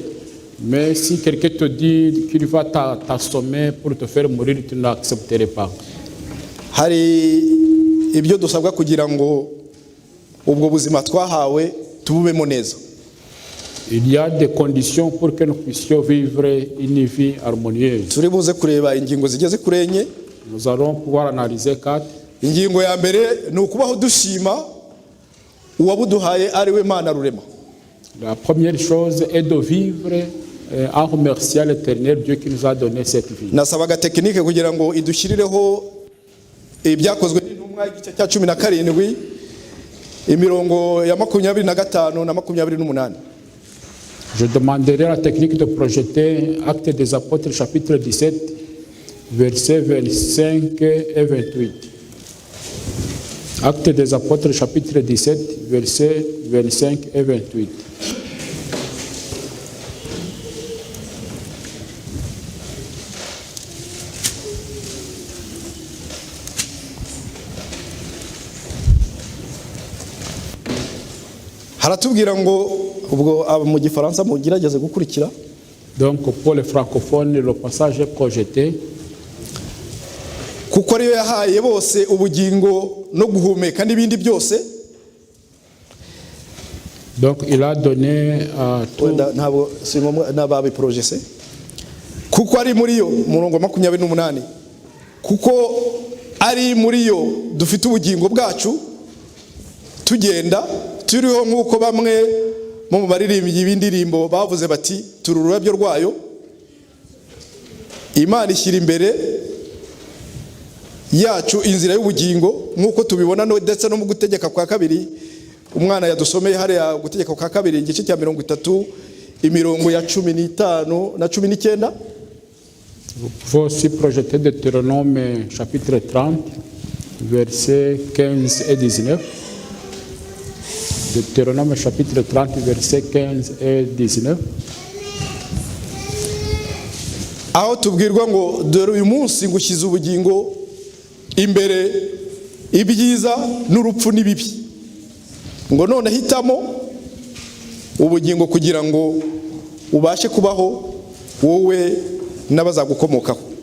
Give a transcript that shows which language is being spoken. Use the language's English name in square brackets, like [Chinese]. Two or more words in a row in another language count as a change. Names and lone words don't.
[French] Mais si quelqu'un te dit qu'il va t'assommer pour te faire mourir, tu ne l'accepterais pas. [Kinyarwanda] Hari ibyo dusabwa kugira ngo ubwo buzima twahawe tububemo neza. [French] Il y a des conditions pour que nous puissions vivre une vie harmonieuse. [Kinyarwanda] Turi buze kureba ingingo zigeze kuri enye. [French] Nous allons pouvoir analyser 4. [Kinyarwanda] Ingingo ya mbere ni ukubaho dushima uwabuduhaye ari we Mana rurema. [French] La première chose est de vivre en remerciant l'Éternel Dieu qui nous a donné cette vie. [Kinyarwanda] Nasabaga technique kugira ngo idushirireho ibyakozwe n'intumwa igice cya 17 imirongo ya 25 na 28. [French] Je demanderai à la technique de projeter Actes des Apôtres chapitre 17 versets 25 et 28. Actes des Apôtres chapitre 17 versets 25 et 28. [Kinyarwanda] Haratubwira ngo ubwo mu gifaransa mugerageze gukurikira. [French] Donc pour les francophones, le passage est projeté. [Kinyarwanda] Kuko ariyo yahaye bose ubugingo no guhumeka n'ibindi byose. [French] Donc il a donné à tout. [Kinyarwanda] Ntabwo n'ababi projese. Kuko ari muri yo murongo 28. Kuko ari muri yo dufite ubugingo bwacu tugenda turiho nk'uko bamwe mu baririmbyi b'indirimbo bavuze bati turi ururabyo rwayo. Imana ishyira imbere yacu inzira y'ubugingo nk'uko tubibona ndetse no mu gutegeka kwa kabiri umwana yadusomeye hariya gutegeka kwa kabiri igice cya 30 imirongo ya 15 na 19. [French] Vous pouvez aussi projeter Deutéronome chapitre 30 versets 15 et 19. Deutéronome chapitre 30 versets 15 et 19. [Kinyarwanda] Aho tubwirwa ngo dore uyu munsi ngushyize ubugingo imbere ibyiza n'urupfu n'ibibi, ngo none hitamo ubugingo kugira ngo ubashe kubaho wowe n'abazagukomokaho.